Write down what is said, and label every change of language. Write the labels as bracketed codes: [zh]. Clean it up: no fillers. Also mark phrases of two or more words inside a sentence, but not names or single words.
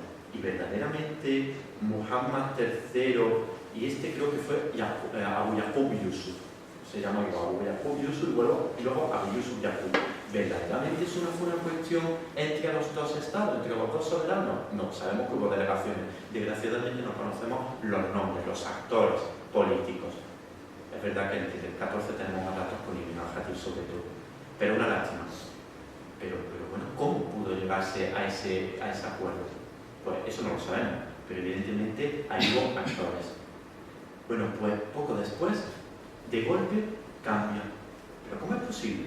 [es] Y verdaderamente Muhammad III, y este creo que fue Abu Yaqub Yusuf, se llama Abu Yaqub Yusuf y luego Abu Yusuf Yaqub. ¿Verdaderamente eso no fue una cuestión entre los dos estados, entre los dos soberanos? No, sabemos que hubo delegaciones. Desgraciadamente no conocemos los nombres, los actores políticos. Es verdad que en el 14 tenemos más datos con Ibn al-Khatib sobre todo, pero una lástima. Pero bueno, ¿cómo pudo llegarse a ese acuerdo? Pues eso no lo sabemos, pero evidentemente ahí hubo actores. Bueno, pues poco después, de golpe, cambia. ¿Pero cómo es posible?